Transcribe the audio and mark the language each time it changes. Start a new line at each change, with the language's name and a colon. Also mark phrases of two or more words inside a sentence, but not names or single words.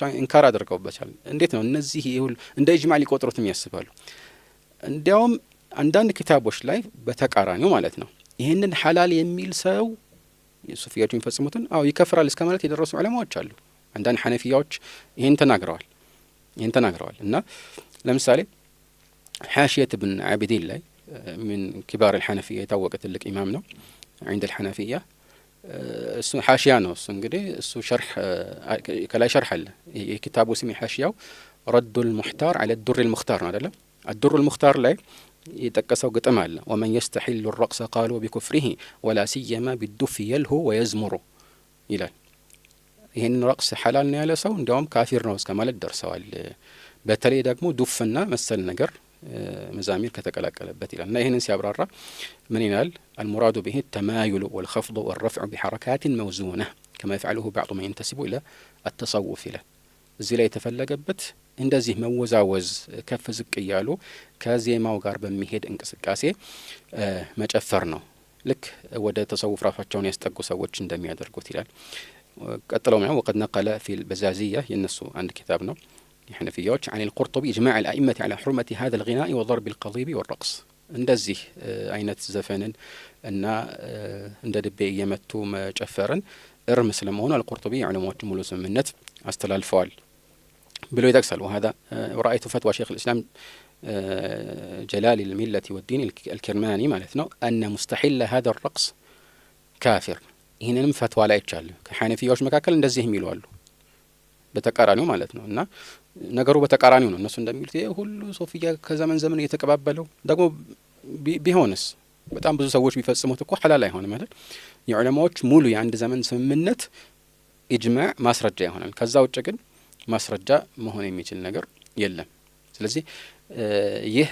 Amharic: ኢንካር አድርገውበታል። እንዴት ነው እነዚህ ሁሉ እንደ ኢጅማዕ ሊቆጥሩትም ያስባሉ። እንዲያውም አንዳንድ ኪታቦች ላይ በተቃራኒው ማለት ነው ይህንን ሐላል የሚል ሰው ሱፊያዎች የሚፈጽሙትን ይከፍራል እስከ ማለት የደረሱ ዑለማዎች አሉ። አንዳንድ ሐነፊያዎች ይህን ተናግረዋል። እና ለምሳሌ ሐሽየት ብን ዓቢዲን ላይ
Arabic: من كبار الحنفية
Amharic: የታወቀ ትልቅ ኢማም ነው عند الحنفية እሱ ሐሽያ ነው። እሱ እንግዲህ እሱ ሸርህ ከላይ ሸርህ አለ። የኪታቡ ስም ሐሽያው رد المحتار على الدر المختار ነው አይደለም። الدر المختار ላይ የጠቀሰው ግጥም አለ።
Arabic: ومن يستحل الرقص قالوا بكفره ولا سيما بالدف يلهو ويزمر
Amharic: ይላል። ይህን ረቅስ ሐላል ነው ያለ ሰው እንዲያውም ካፊር ነው እስከ ማለት ደርሰዋል። በተለይ ደግሞ ዱፍና መሰል ነገር መዛሚር ከተቀላቀለበት ይላል። እና ይህንን ሲያብራራ ምን ይላል?
Arabic: المراد به التمايل والخفض والرفع بحركات موزونة كما يفعله بعض من ينتسب إلى التصوف ይላል።
Amharic: እዚህ ላይ የተፈለገበት እንደዚህ መወዛወዝ ከፍ ዝቅ እያሉ ከዜማው ጋር በሚሄድ እንቅስቃሴ መጨፈር ነው። ልክ ወደ ተሰውፍ ራሳቸውን ያስጠጉ ሰዎች እንደሚያደርጉት ይላል። ቀጥለው ነው
Arabic: وقد نقل في البزازية
Amharic: የነሱ አንድ ኪታብ ነው የሐነፊያዎች
Arabic: عن القرطبي إجماع الأئمة على حرمة هذا الغناء وضرب القضيب والرقص
Amharic: እንደዚህ አይነት ዘፈንን እና እንደ ድቤ እየመቱ መጨፈርን እርም ስለመሆኑ አልቁርጡቢ ዑለማዎች ሙሉ ስምምነት አስተላልፈዋል ብሎ ይጠቅሳል።
Arabic: وهذا ورأيت فتوى شيخ الإسلام
Amharic: جلال الملة والدين الكرماني ማለት ነው
Arabic: أن مستحل هذا الرقص كافر።
Amharic: ይህንንም ፈትዋ ላይ ይቻላል። ከሐነፊያዎች መካከል እንደዚህ የሚሉ አሉ፣ በተቃራኒው ማለት ነው። እና ነገሩ በተቃራኒው ነው። እነሱ እንደሚሉት ይሄ ሁሉ ሶፊያ ከዘመን ዘመን እየተቀባበለው ደግሞ ቢሆንስ በጣም ብዙ ሰዎች ቢፈጽሙት እኮ ሐላል አይሆንም አይደል? የዑለማዎች ሙሉ የአንድ ዘመን ስምምነት ኢጅማዕ ማስረጃ ይሆናል። ከዛ ውጭ ግን ማስረጃ መሆን የሚችል ነገር የለም። ስለዚህ ይህ